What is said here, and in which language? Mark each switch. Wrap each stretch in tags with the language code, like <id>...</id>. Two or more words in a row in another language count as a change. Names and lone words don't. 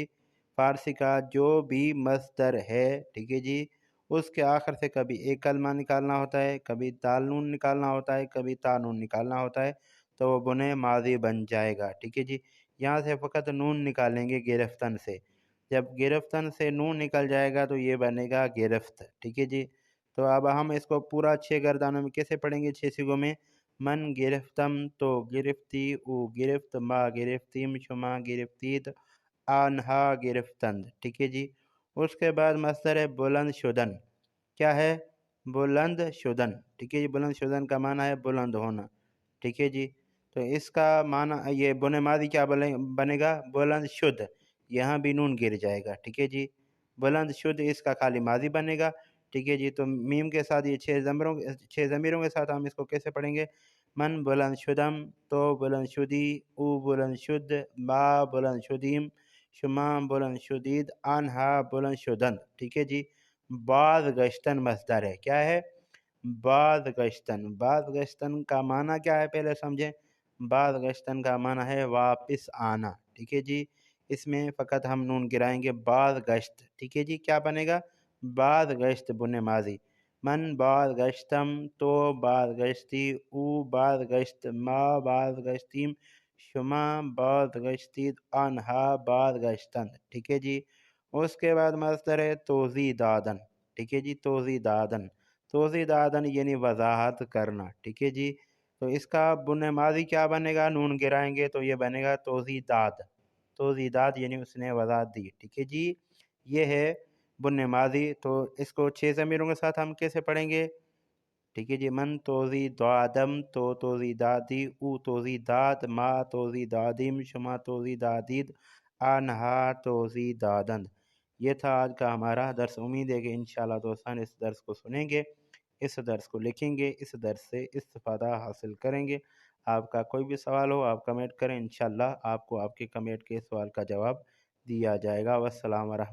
<ur>فارسی کا جو بھی مصدر ہے، ٹھیک ہے جی، اس کے آخر سے کبھی ایک کلمہ نکالنا ہوتا ہے، کبھی دال نون نکالنا ہوتا ہے، کبھی تا نون نکالنا ہوتا ہے، تو وہ بنے ماضی بن جائے گا، ٹھیک ہے جی۔ یہاں سے فقط نون نکالیں گے گرفتن سے، جب گرفتن سے نون نکل جائے گا تو یہ بنے گا گرفت، ٹھیک ہے جی۔ تو اب ہم اس کو پورا 6 گردانوں میں کیسے پڑھیں گے، 6 صیغوں میں۔</ur> <fa>من گرفتم تو گرفتی، او گرفت، ما گرفتیم شما گرفتید، آنہا گرفتند،</fa> <ur>ٹھیک ہے جی۔ اس کے بعد مصدر ہے</ur> <fa>بلند شدن،</fa> <ur>کیا ہے،</ur> <fa>بلند شدن،</fa> <ur>ٹھیک ہے جی،</ur> <fa>بلند شدن</fa> <ur>کا معنی ہے بلند ہونا، ٹھیک ہے جی۔ تو اس کا معنی یہ بنے ماضی کیا بنے گا،</ur> <fa>بلند شد،</fa> <ur>یہاں بھی نون گر جائے گا، ٹھیک ہے جی،</ur> <fa>بلند شد</fa> <ur>اس کا خالی ماضی بنے گا، ٹھیک ہے جی۔ تو میم کے ساتھ یہ 6 ضمیروں کے ساتھ ہم اس کو کیسے پڑھیں گے،</ur> <fa>من بلند شدم تو بلند شدی، او بلند شد، با بلند شدیم، شما بلند شدید، آنہا بلند شدند،</fa> <ur>ٹھیک ہے جی۔</ur> <fa>بعض گشتن</fa> <ur>مصدر ہے، کیا ہے،</ur> <fa>بعض گشتن، بعض گشتن</fa> <ur>کا معنی کیا ہے پہلے سمجھیں۔</ur> <fa>بعض گشتن</fa> <ur>کا معنی ہے واپس آنا، ٹھیک ہے جی، اس میں فقط ہم نون گرائیں گے،</ur> <fa>بعض گشت،</fa> <ur>ٹھیک ہے جی، کیا بنے گا،</ur> <fa>بعض گشت</fa> <ur>بنے ماضی۔</ur> <fa>من بعض گشتم تو بعض گشتی، او بعض گشت، ما بعض گشتیم، شما بعض گشتید، آنہا بعض گشتند،</fa> <ur>ٹھیک ہے جی۔ اس کے بعد مصدر ہے</ur> <fa>توضیح دادن،</fa> <ur>ٹھیک ہے جی،</ur> <fa>توضیح دادن، توضیح دادن</fa> <ur>یعنی وضاحت کرنا، ٹھیک ہے جی۔ تو اس کا بن ماضی کیا بنے گا، نون گرائیں گے تو یہ بنے گا</ur> <fa>توضیح داد، توضیح داد</fa> <ur>یعنی اس نے وضاحت دی، ٹھیک ہے جی۔ یہ ہے بن ماضی، تو اس کو 6 ضمیروں کے ساتھ ہم کیسے پڑھیں گے، ٹھیک ہے جی۔</ur> <fa>من توضیح دادم تو توضیح دادی، او توضیح داد، ما توضیح دادیم، شما توضیح دادید، آنہا توضیح دادند۔</fa> <ur>یہ تھا آج کا ہمارا درس۔ امید ہے کہ انشاءاللہ دوستان اس درس کو سنیں گے، اس درس کو لکھیں گے، اس درس سے استفادہ حاصل کریں گے۔ آپ کا کوئی بھی سوال ہو آپ کمنٹ کریں، انشاءاللہ آپ کو آپ کے کمنٹ کے سوال کا جواب دیا جائے گا۔</ur>